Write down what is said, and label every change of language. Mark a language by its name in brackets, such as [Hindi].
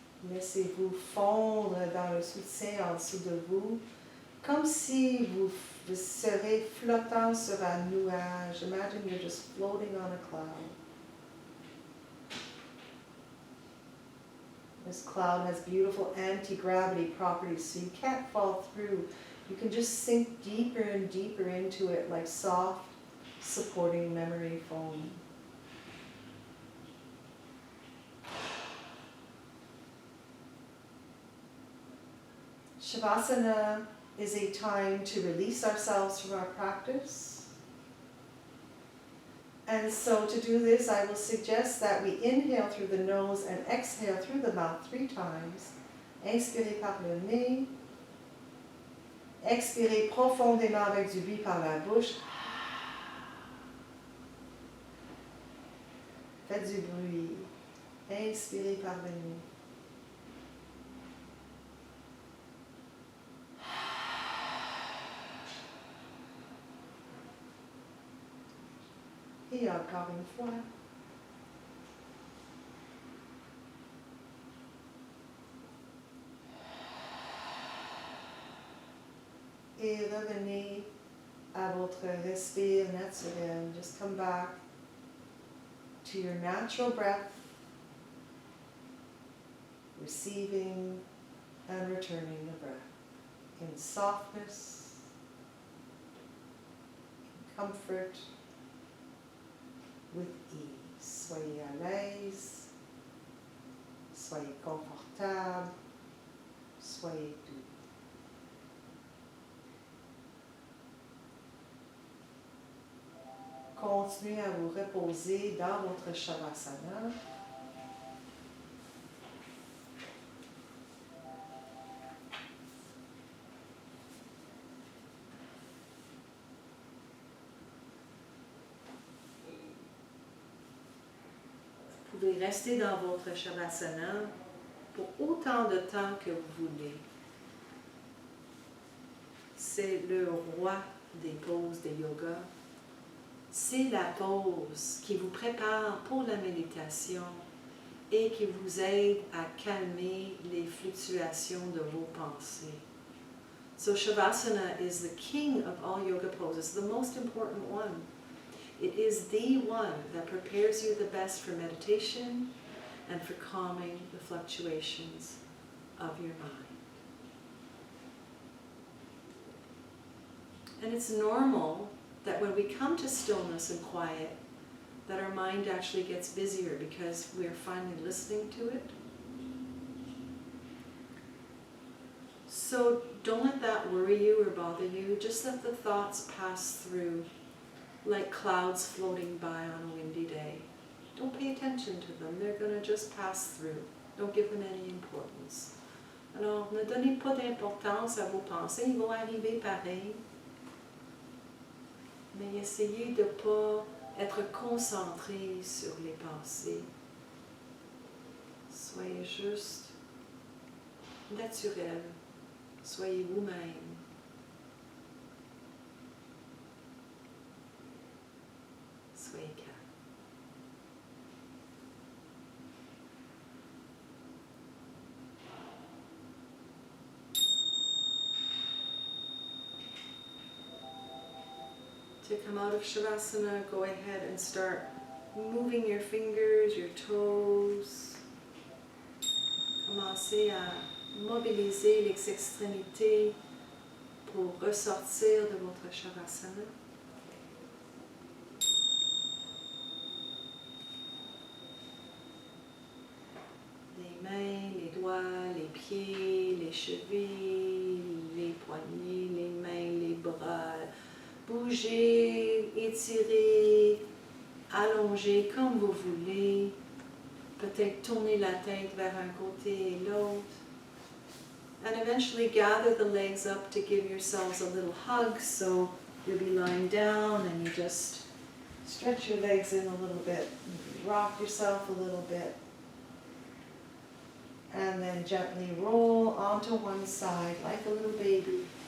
[French] Laissez-vous fondre dans le soutien en dessous de vous, comme si vous serez flottant sur un nuage. [English] Imagine you're just floating on a cloud. This cloud has beautiful anti-gravity properties, so you can't fall through. You can just sink deeper and deeper into it like soft, supporting memory foam. Shavasana is a time to release ourselves from our practice. And so to do this, I will suggest that we inhale through the nose and exhale through the mouth 3 times. [French] Inspirez par le nez. Expirez profondément avec du bruit par la bouche. Faites du bruit. Inspirez par le nez. Et encore une fois. Et revenez à votre respire naturel. [English] Just come back to your natural breath, receiving and returning the breath in softness, in comfort, with ease. [French] Soyez à l'aise, soyez confortable, soyez doux. Continuez à vous reposer dans votre Shavasana. Vous pouvez rester dans votre Shavasana pour autant de temps que vous voulez. C'est le roi des poses de yoga. C'est la pose qui vous prépare pour la méditation et qui vous aide à calmer les fluctuations de vos pensées. [English] So Shavasana is the king of all yoga poses, the most important one. It is the one that prepares you the best for meditation and for calming the fluctuations of your mind. And it's normal that when we come to stillness and quiet, that our mind actually gets busier because we're finally listening to it. So don't let that worry you or bother you. Just let the thoughts pass through like clouds floating by on a windy day. Don't pay attention to them. They're going to just pass through. Don't give them any importance. [French] Alors, ne donnez pas d'importance à vos pensées. Ils vont arriver pareil. Mais essayez de ne pas être concentré sur les pensées. Soyez juste naturel. Soyez vous-même. Soyez calme. [English] To come out of Shavasana, go ahead and start moving your fingers, your toes. [French] Commencez à mobiliser les extrémités pour ressortir de votre Shavasana. Les mains, les doigts, les pieds, les chevilles, les poignets, les mains, les bras. Bougez, étirez, allongez comme vous voulez. Peut-être tourner la tête vers un côté et l'autre. [English] And eventually gather the legs up to give yourselves a little hug. So you'll be lying down and you just stretch your legs in a little bit. Rock yourself a little bit. And then gently roll onto one side like a little baby.